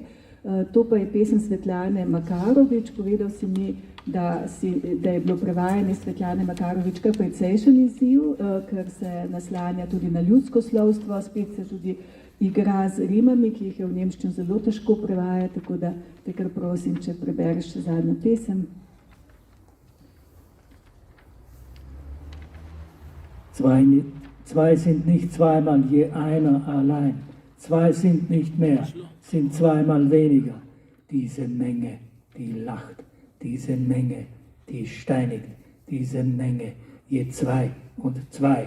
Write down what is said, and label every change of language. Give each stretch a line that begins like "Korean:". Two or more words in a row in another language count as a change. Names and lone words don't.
Slovenian: To pa je pesem Svetlane Makarovič. Povedal si mi, da je bilo prevajanje Svetlane Makarovič kar precejšen izziv, ker se naslanja tudi na ljudsko slovstvo, spet se tudi igra z rimami, ki jih je v nemščini zelo težko prevajati, tako da te kar prosim, če prebereš zadnjo pesem.
German: Zwei sind nicht zweimal, je einer allein. 2 sind nicht mehr, sind 2-mal weniger. Diese Menge, die lacht, diese Menge, die steinigt, diese Menge, je 2 und 2.